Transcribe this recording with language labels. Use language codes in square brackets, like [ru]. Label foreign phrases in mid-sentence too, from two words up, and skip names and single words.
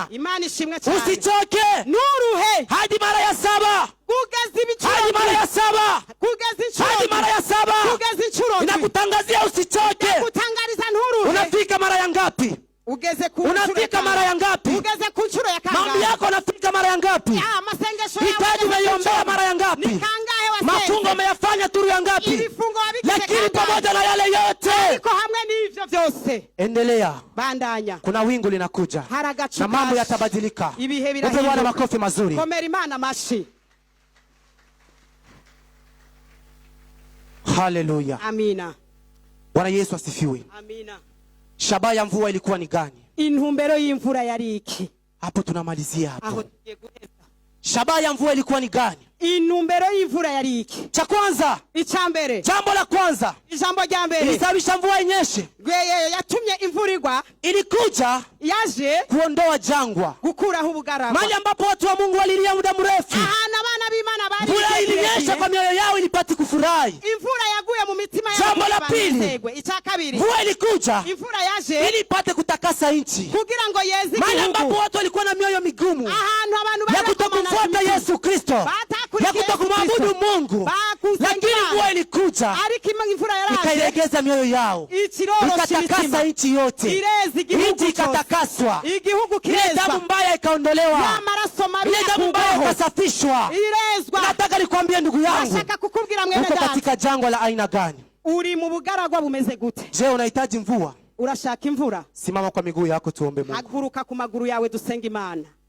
[rn] Imana ishimwe cyane. [sw] Usichoke. [rn] Nuruhe. [sw] Hadi mara ya 7. [rn] Kugeza ibicuro. [sw] Hadi mara ya 7. [rn] Kugeza inshuro. [sw] Hadi mara ya 7. [rn] Kugeza inshuro. [sw] Ninakutangazia usichoke. [rn] Kutangariza nturuhe. [sw] Unafika mara ya ngapi? [rn] Ugeze ku [sw] unafika mara ya ngapi? [rn] Ugeze ku nshuro ya kangahe? [sw] Mambo yako unafika mara ya ngapi? Masengesho yako hitaji umeiombea mara ya ngapi? [rn] Ni kangahe wasenze? [sw] Mafungo umeyafanya turu ya ngapi? [rn] Ibifungo wabikise [sw] lakini pamoja na yale yote [rn] ariko hamwe n'ivyo vyose [sw] endelea, [rn] bandanya. [sw] Kuna wingu linakuja na mambo yatabadilika. [rn] Ibihe birahinduka. [sw] Bwana makofi mazuri. [rn] Komera Imana mashi. Haleluya. Amina. [sw] Bwana Yesu asifiwe. Amina. Shabaha ya mvua ilikuwa ni gani? [rn] Intumbero y'imvura yari iki? [sw] Hapo tunamalizia hapo. [rn] Aho tugiye guheza. [sw] Shabaha ya mvua ilikuwa ni gani? [rn] Intumbero y'imvura yari iki? [sw] Cha kwanza, [rn] icambere, [sw] jambo la kwanza, [rn] ijambo rya mbere [sw] ilisababisha mvua inyeshe. [rn] Yatumye imvura igwa, [sw] ilikuja [rn] yaje [sw] kuondoa jangwa, [rn] gukuraho ubugaragwa, [sw] mahali ambapo watu wa Mungu walilia muda mrefu. [rn] Abana b'Imana bari [sw] mvura ilinyesha kwa mioyo yao ilipati kufurahi. [rn] Imvura yaguye mu mitima yao. [sw] Jambo la pili, [rn] icyakabiri, [sw] mvua ilikuja [rn] imvura yaje [sw] ili ipate kutakasa nchi, [rn] kugira ngo yeze igihugu, [sw] mahali ambapo watu walikuwa na mioyo migumu ya kutokufuata Yesu Kristo, ya kutokumwabudu Mungu, lakini mvua ilikuja ikailegeza mioyo yao, ikatakasa nchi yote, nchi ikatakaswa, ile damu mbaya ikaondolewa, ile damu mbaya ikasafishwa. Nataka nikwambie ndugu yangu, uko katika jangwa la aina gani? [rn] Uri mu bugaragwa bumeze gute? [sw] Je, unahitaji mvua? [rn] Urashaka imvura? [sw] Simama kwa miguu yako tuombe Mungu. [rn] Haguruka ku maguru yawe dusenga Imana.